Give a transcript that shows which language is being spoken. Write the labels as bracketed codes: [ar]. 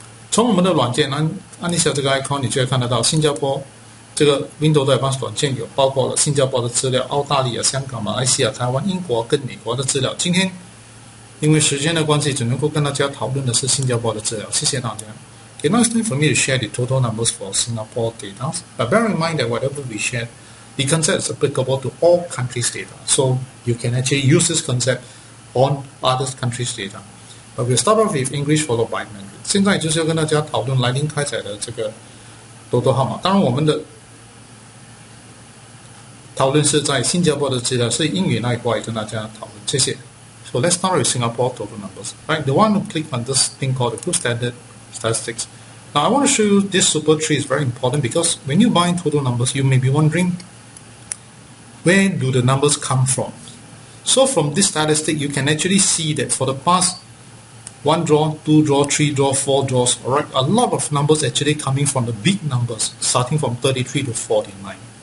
[zh] 从我们的软件按一下这个 icon， 你就会看得到新加坡这个 WinToto Advance 软件有包括了新加坡的资料、澳大利亚、香港、马来西亚、台湾、英国跟美国的资料。今天因为时间的关系，只能够跟大家讨论的是新加坡的资料。谢谢大家。 [en] Okay, now it's time for me to share the total numbers for Singapore data. But bear in mind that whatever we share, the concept is applicable to all countries' data. So you can actually use this concept on other countries' data. But we'll start off with English followed by Mandarin. [zh] 现在就是要跟大家讨论来临开采的这个Toto号码。当然，我们的讨论是在新加坡的资料，是英语那一块跟大家讨论。谢谢。 [en] So let's start with Singapore total numbers. Right, the one who click on this thing called the Group Standard Statistics. Now I want to show you this super tree is very important because when you buy total numbers, you may be wondering where do the numbers come from. So from this statistic, you can actually see that for the past 1 draw, 2 draw, 3 draw, 4 draws, alright, a lot of numbers actually coming from the big numbers, starting from 33 to 49.